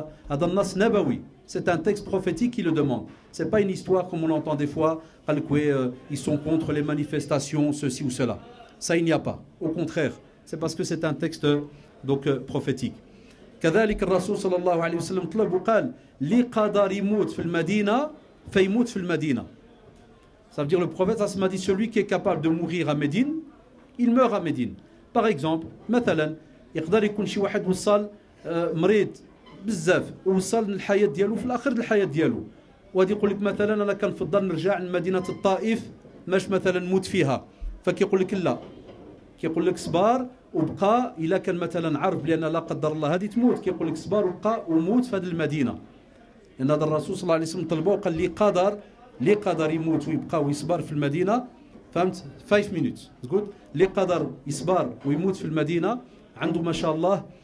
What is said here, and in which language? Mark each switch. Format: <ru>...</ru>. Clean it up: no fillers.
<ar>هذا النص نبوي</ar> <fr>c'est un texte prophétique qui le demande c'est pas une histoire comme on entend des fois</fr> <ar>قال لك</ar> <fr>وي ils sont contre les manifestations ceci ou cela ça il n'y a pas au contraire c'est parce que c'est un texte donc prophétique</fr> <ar>كذلك الرسول صلى الله عليه وسلم طلب وقال لي قدر يموت في المدينة</ar> <fr>فيموت في المدينة. Ça veut dire le prophète m'a dit celui qui est capable de mourir à Médine, il meurt à Médine. Par exemple,</fr> <ar>مثلا يقدر يكون شي واحد وصل مريض بزاف ووصل للحياة ديالو في الآخر الحياة ديالو وغادي يقول لك مثلا أنا كنفضل نرجع لمدينة الطائف ماش مثلا نموت فيها فكيقول لك لا كيقول لك صبار وبقى الا كان مثلا عرف بان لا قدر الله هذه تموت كيقول لك صبر وبقى وموت في هذه المدينه لان هذا الرسول صلى الله عليه وسلم طلبه وقال لي قدر يموت ويبقى ويصبر في المدينه فهمت</ar> <en>5 minutes good</en> <ar>لي قدر يصبر ويموت في المدينه عنده ما شاء الله</ar>